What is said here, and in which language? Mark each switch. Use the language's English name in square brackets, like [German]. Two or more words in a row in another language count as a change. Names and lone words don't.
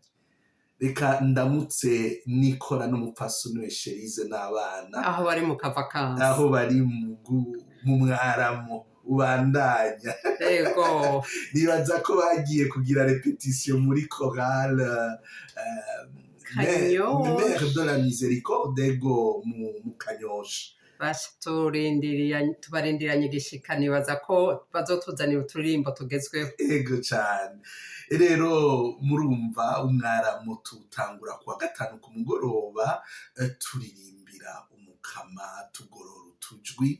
[Rundi] Reka ndamutse nikora n'umupfasoni we Sherize n'abana aho bari mu kavakansi, aho bari mu mwaramo ubandanya. Ego. Nibaza ko bagiye kugira repetition muri chorale Kanyosha. Mère de la Miséricorde ego mu Kanyosha. Tubarindiranye igishika nibaza ko bazotuzanira uturirimbo tugezweho. Ego cyane. Rero murumva umwaramu tutangura kuwa gatanu ku mugoroba turirimbira umukama tugorora utujwi.